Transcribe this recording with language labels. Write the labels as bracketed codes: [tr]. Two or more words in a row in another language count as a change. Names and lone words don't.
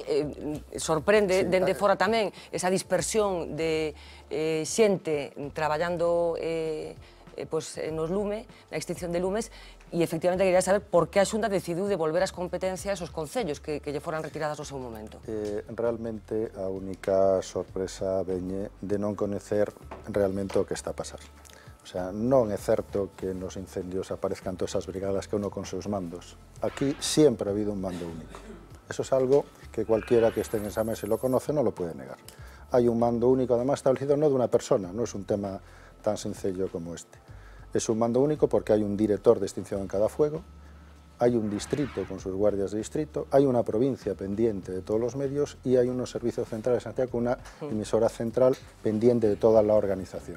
[gl] Sorprende dende fora tamén esa dispersión de xente traballando nos lume, na extinción de lumes, e efectivamente quería saber por que a Xunta decidiu devolver as competencias aos concellos que lle foran retiradas no seu momento. Realmente a única sorpresa veñe de non coñecer realmente o que está a pasar. [es] O sea, [gl] non é certo que nos incendios aparezcan todas esas brigadas que uno con seus mandos. Aquí sempre ha habido un mando único. [es] Eso es algo que cualquiera que esté en esa mesa y lo conoce no lo puede negar. Hay un mando único, además establecido no de una persona, no es un tema tan sencillo como este. Es un mando único porque hay un director de extinción en cada fuego, hay un distrito con sus guardias de distrito, hay una provincia pendiente de todos los medios y hay unos servicios centrales en Santiago con una emisora central pendiente de toda la organización.